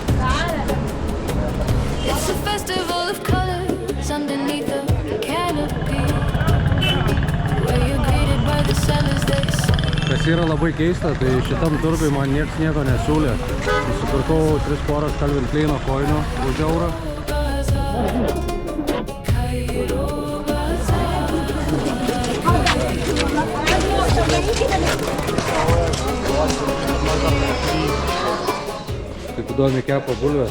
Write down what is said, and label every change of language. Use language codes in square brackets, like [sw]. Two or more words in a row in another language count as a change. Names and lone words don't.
[en] It's a festival of colors underneath the canopy, where you're greeted by the sellers they say. [lt] Kas yra labai keista, tai šitam turgui man nieks nieko nesiūlė. Nusipirkau 3 poras Calvin Kleino kojinių už eurą. Kaip įdomi kepa bulvės.